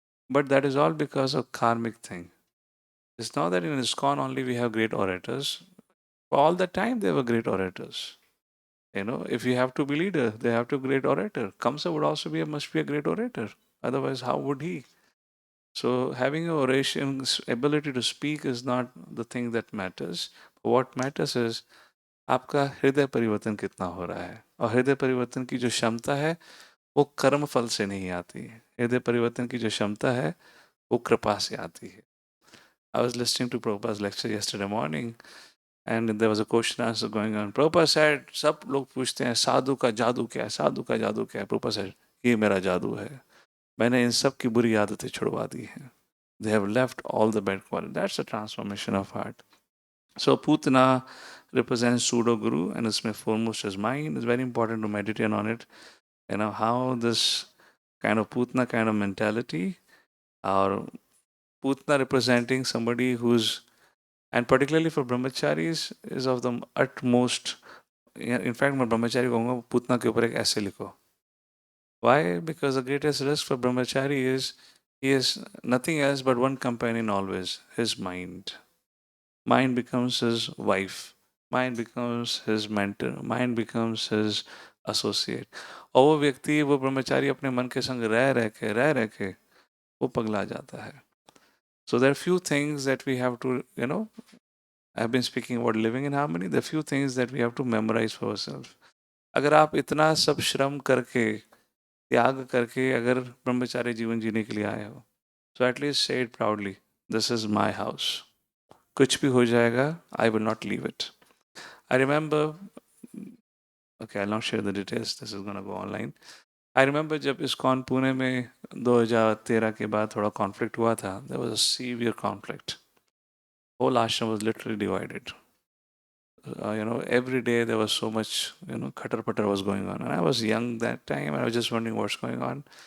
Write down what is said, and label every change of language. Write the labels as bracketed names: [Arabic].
[English] But that is all because of karmic thing. It's not that in ISKCON only we have great orators. All the time they were great orators. If you have to be leader, they have to be great orator. Kamsa would also must be a great orator. Otherwise, how would he? So having a oration ability to speak is not the thing that matters. What matters is [Hindi] आपका हृदय परिवर्तन कितना हो रहा है. और हृदय परिवर्तन की जो क्षमता है वो कर्म फल से नहीं आती है. हृदय परिवर्तन की जो क्षमता है वो कृपा से आती है. [English] I was listening to Prabhupada's lecture yesterday morning and there was a question answer going on. [Hindi] Prabhupada said, सब लोग पूछते हैं साधु का जादू क्या है, साधु का जादू क्या है. Prabhupada said, ये मेरा जादू है. मैंने इन सब की बुरी आदतें छुड़वा दी हैं. [English] They have left all the bad qualities. That's a transformation of heart. So Putana represents pseudo guru, and it's my foremost is mind. It's very important to meditate on it. How this kind of Putana kind of mentality, or Putana representing somebody who's, and particularly for brahmacharis, is of the utmost. In fact, [Hindi] मैं brahmachari कहूँगा Putana के ऊपर एक ऐसे लिखो. [English] Why? Because the greatest risk for brahmachari is he is nothing else but one companion always, his mind. Mind becomes his wife. Mind becomes his mentor. Mind becomes his associate. [Hindi] और वो व्यक्ति, वो ब्रह्मचारी अपने मन के संग रह के वो पगला जाता है. [English] So there are few things that we have to, I've been speaking about living in harmony. There are few things that we have to memorize for ourselves. [Hindi] अगर आप इतना सब श्रम करके, त्याग करके अगर ब्रह्मचारी जीवन जीने के लिए आए हो, [English] so at least say it proudly, this is my house. [Hindi] कुछ भी हो जाएगा, [English] I will not leave it. I remember, okay, I'll not share the details, this is gonna go online. I remember [Hindi] जब ISKCON पुणे में 2013 के बाद थोड़ा conflict हुआ था, [English] there was a severe conflict. Whole ashram was literally divided. Every day there was so much, khatar patar was going on. And I was young that time, and I was just wondering what's going on.